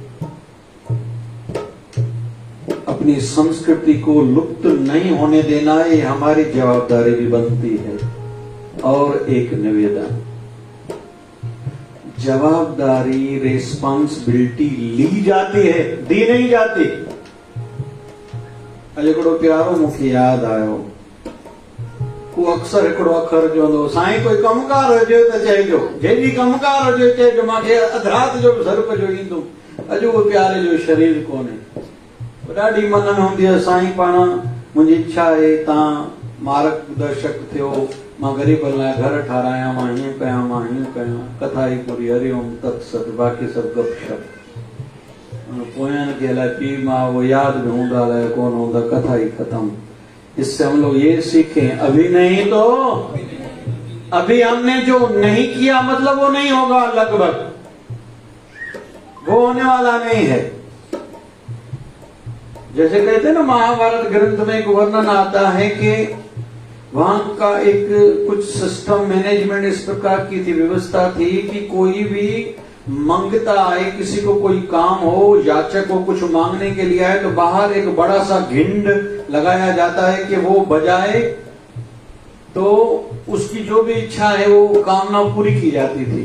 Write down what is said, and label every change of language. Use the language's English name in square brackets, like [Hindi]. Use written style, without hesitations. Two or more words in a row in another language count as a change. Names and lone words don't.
[Hindi] अपनी संस्कृति को लुप्त नहीं होने देना ये हमारी जवाबदारी भी बनती है। और एक निवेदन, जवाबदारी, रिस्पॉन्सिबिलिटी ली जाती है, दी नहीं जाती। [Sindhi] हिकिड़ो प्यारो मूंखे याद आयो, को अक्सर हिकिड़ो अखर चवंदो, साईं कोई कमकार हुजे त चइजो, जंहिंजी कमकार हुजे चइजो, मूंखे अधु राति जो बि सरुप जो ईंदो। अॼु उहो प्यारे जो शरीर कोन्हे। ॾाढी मन में हूंदी आहे साईं पाण मुंहिंजी इच्छा आहे तव्हां मार्गदर्शक थियो, मां ग़रीबनि लाइ घर ठारायां, मां हीअं कयां, मां हीअं कयां, कथा ई पूरी, [Sanskrit] हरिओम तत्सत, [Hindi] बाक़ी सब गपशप। [Sindhi] पोयनि खे अलाए पीउ मां वो याद भी हूंदा अलाए कोन हूंदा, [Hindi] कथा ही खत्म। इससे हम लोग ये सीखें, अभी नहीं तो अभी हमने जो नहीं किया मतलब वो नहीं होगा, लगभग वो होने वाला नहीं है। जैसे कहते हैं ना, महाभारत ग्रंथ में एक वर्णन आता है कि वहां का एक कुछ [English] system management [Hindi] इस प्रकार की थी, व्यवस्था थी कि कोई भी मांगता आए, किसी को कोई काम हो, याचक को कुछ मांगने के लिए आए, तो बाहर एक बड़ा सा घिंड लगाया जाता है कि वो बजाए तो उसकी जो भी इच्छा है वो कामना पूरी की जाती थी।